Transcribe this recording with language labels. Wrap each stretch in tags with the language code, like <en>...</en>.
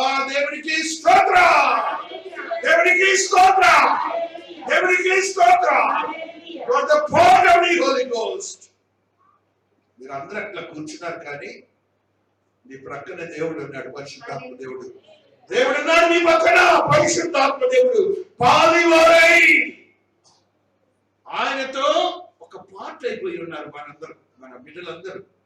<te>దేవునికి స్తోత్రం, దేవునికి స్తోత్రం, దేవునికి స్తోత్రం.</te> <en>For the power of the Holy Ghost.</en> <te>మీరు అందరూ అట్లా కూర్చున్నారు కానీ నీ ప్రక్కన దేవుడు ఉన్నాడు, పరిశుద్ధాత్మ దేవుడు. దేవుడు ఉన్నాడు నీ పక్కన, పరిశుద్ధాత్మ దేవుడు. పాలివారై ఆయనతో ఒక పార్ట్ అయిపోయి ఉన్నారు మనందరూ, మన బిడ్డలందరూ.</te>